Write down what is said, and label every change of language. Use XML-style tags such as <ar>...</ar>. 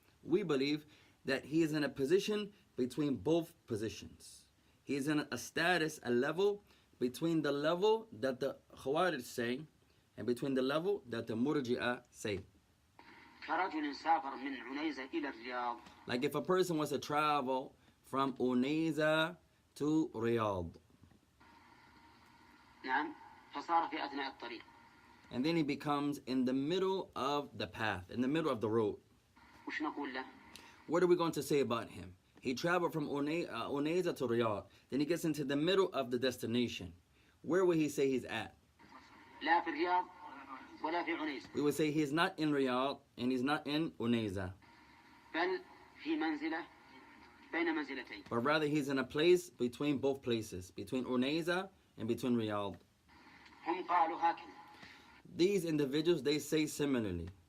<en>We believe that he is in a position between both positions. He is in a status, a level, between the level that the Khawarij say and between the level that the Murji'ah say.</en> <ar>كرجل سافر من عنيزة إلى الرياض.</ar> <en>Like if a person wants to travel from Unayza to Riyadh.</en> <ar>نعم فصار في أثناء الطريق.</ar> <en>And then he becomes in the middle of the path, in the middle of the road.</en> <ar>وش نقول له؟</ar> <en>What are we going to say about him? He traveled from Unayza to Riyadh. Then he gets into the middle of the destination. Where will he say he's at?</en> <ar>لا في الرياض ولا في عنيزة.</ar> <en>We would say he's not in Riyadh and he's not in Unayza.</en> <ar>بل في منزلة بين منزلتين.</ar> <en>But rather he's in a place between both places, between Unayza and between Riyadh.</en> <ar>هم قالوا هكذا.</ar> <en>These individuals, they say similarly.</en>